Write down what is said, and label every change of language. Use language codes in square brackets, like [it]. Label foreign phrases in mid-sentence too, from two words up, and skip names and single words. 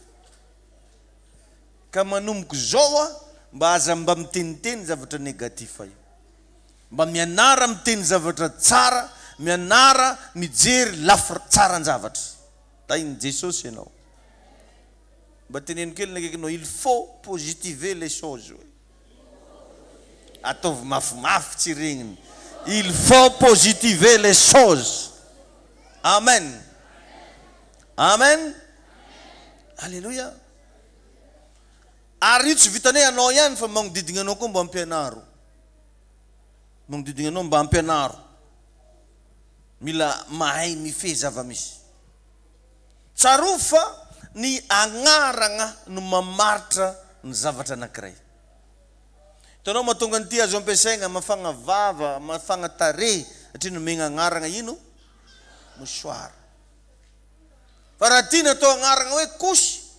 [mg] ka manomboka zao mba aza mba miteniteny zavatra negatif io mba mianara miteny zavatra tsara mianara mijery lafy tsaran-javatra tainy Jesosy ianao mba teneno kely nakaiky anao [fr] il faut positiver les choses [mg] ataovy mafimafy tsy regniny [fr] il faut positiver les choses [mg] amen amen alleluia ary io tsy vitanay anao ihany fa magnodidigna anao koa mba ampianaro magnodidigna anao mba ampianaro mila mahay mifehy zava-misy tsaro fa ny agnarana no mamaritra ny zavatra anankiray hitanao mahatonga an'ity azo ampiasaigna mafagna vava mafagna tare satria nomegna agnarana ino mosoara fa raha tia natao agnarana hoe kosy